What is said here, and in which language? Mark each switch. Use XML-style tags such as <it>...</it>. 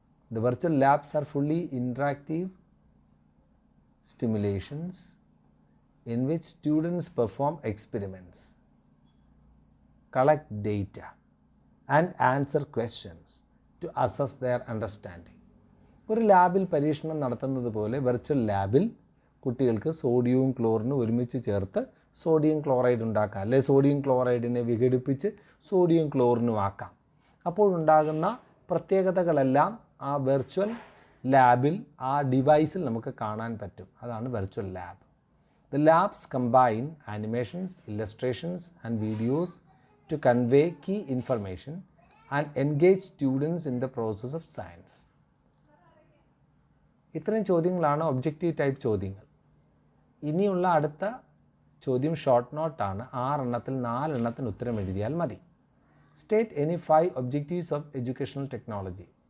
<en>The virtual labs are fully interactive stimulations in which students perform experiments, collect data, and answer questions to assess their understanding.</en> <ml>ഒരു ലാബിൽ പരീക്ഷണം നടത്തുന്നത് പോലെ virtual ലാബിൽ കുട്ടികൾക്ക് സോഡിയവും ക്ലോറിനും ഒരുമിച്ച് ചേർത്ത് സോഡിയം ക്ലോറൈഡ് ഉണ്ടാക്കാം, അല്ലെ സോഡിയം ക്ലോറൈഡിനെ വിഘടിപ്പിച്ച് സോഡിയം ക്ലോറിനും ആക്കാം. അപ്പോഴുണ്ടാകുന്ന പ്രത്യേകതകളെല്ലാം ആ വെർച്വൽ ലാബിൽ ആ ഡിവൈസിൽ നമുക്ക് കാണാൻ പറ്റും. അതാണ് virtual lab.</ml> <en>The labs combine animations, illustrations and videos to convey key information and engage students in the process of science.</en> <ml>ഇത്രയും ചോദ്യങ്ങളാണ് ഒബ്ജക്റ്റീവ് ടൈപ്പ് ചോദ്യങ്ങൾ. ഇനിയുള്ള അടുത്ത ചോദ്യം ഷോർട്ട് നോട്ടാണ്. 6 എണ്ണത്തിൽ 4 എണ്ണത്തിന് ഉത്തരം എഴുതിയാൽ മതി.</ml> <en>State any 5 objectives of educational technology.</en>